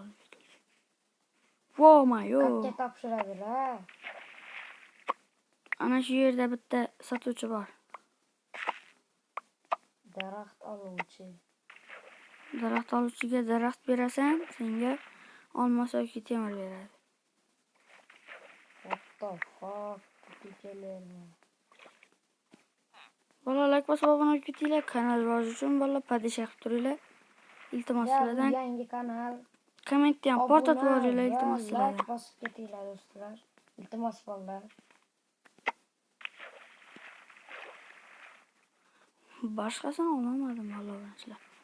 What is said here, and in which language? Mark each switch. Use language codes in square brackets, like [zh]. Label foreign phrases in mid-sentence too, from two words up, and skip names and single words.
[uz] Vo'mayo. Qatga topshiradilar. Ana shu yerda bitta sotuvchi bor. Daraxt oluvchi. Daraxt oluvchiga daraxt berasan, senga olmos yoki temir beradi. [en] What the fuck? [uz] Butulkalarni. Bolalar bosib obuna bo'linglar, kanal rivoji uchun bolalar padisha qilib turinglar. Iltimos sizlardan Yangi kanal. kommentda ham portlatib yuboringlar, iltimos Like sizlardan. bosib ketinglar do'stlar. Iltimos bolalar. Boshqasini olmadim bolalar.